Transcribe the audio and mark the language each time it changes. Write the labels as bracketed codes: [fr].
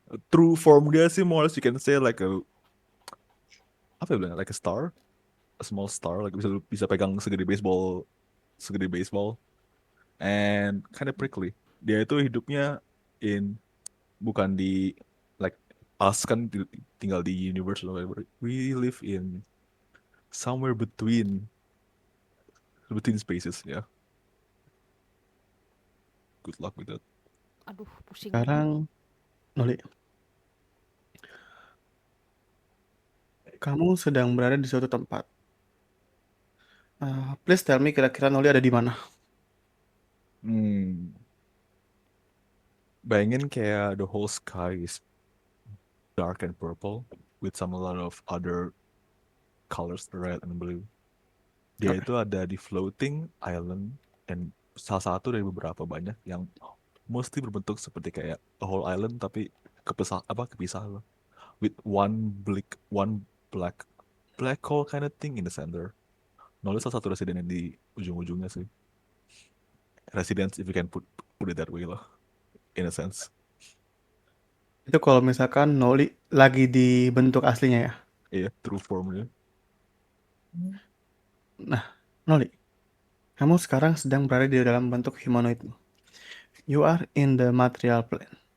[en] True form [id] dia sih [en] more you can say like a like a star, a small star, like [id] bisa pegang segede [en] baseball and kind of prickly. [id] Dia itu hidupnya bukan di [en] like us [id] kan tinggal di [en] universe or whatever. We live in somewhere between spaces ya. Good luck with that. [id] Aduh, pusing. Sekarang Noli, kamu sedang berada di suatu tempat. [en] Please tell me [id] kira-kira Noli ada di mana? Bayangin kayak [en] the whole sky is dark and purple with a lot of other colors, red and blue. [id] Dia itu ada di floating island, and salah satu dari beberapa banyak yang mostly berbentuk seperti kayak [en] a whole island [id] tapi kepisah [en] with one black hole kind of thing in the center. [id] Nulis salah satu residen yang di ujung-ujungnya sih. [en] Residence if you can put it that way lah, in a sense. [id] Itu kalau misalkan Noli lagi di bentuk aslinya ya? Iya, true formnya. Nah, Noli, kamu sekarang sedang berada di dalam bentuk humanoidmu. [en] You are in the material plane.